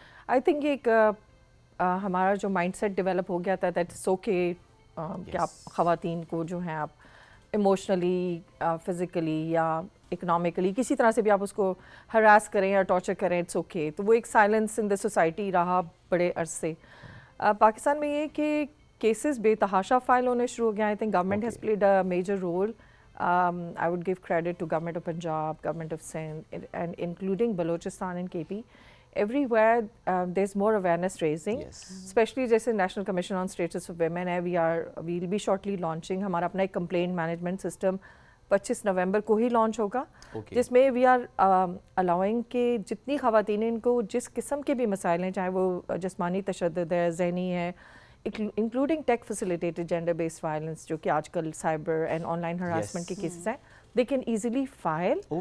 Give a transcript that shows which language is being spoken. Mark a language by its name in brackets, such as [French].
[Urdu] I think ایک ہمارا جو مائنڈ سیٹ ڈیولپ ہو گیا تھا [English] that it's okay [Urdu] کہ آپ خواتین کو جو ہیں آپ ایموشنلی, فزیکلی یا اکنامکلی کسی طرح سے بھی آپ اس کو ہراس کریں یا ٹارچر کریں, اٹس اوکے. تو وہ ایک سائلنس ان دا سوسائٹی رہا بڑے عرصے. پاکستان میں یہ کہ کیسز بے تحاشا فائل ہونے شروع ہو گئے. [English] I think government has played a major role. I would give credit to Government of Punjab, Government of Sindh, and including Balochistan and KP. Everywhere there's more awareness raising, especially [Urdu] جیسے National Commission on Status of Women ہے, [English] we'll be shortly launching [Urdu] ہمارا اپنا ایک complaint management system 25 نومبر کو ہی launch ہوگا, جس میں we are allowing کہ جتنی خواتین ان کو جس قسم کے بھی مسائل ہیں, چاہے وہ جسمانی تشدد ہے, ذہنی ہے, including tech facilitated gender based violence جو کہ آج کل cyber and on line harassment کے کیسز ہیں, [English] they can easily file.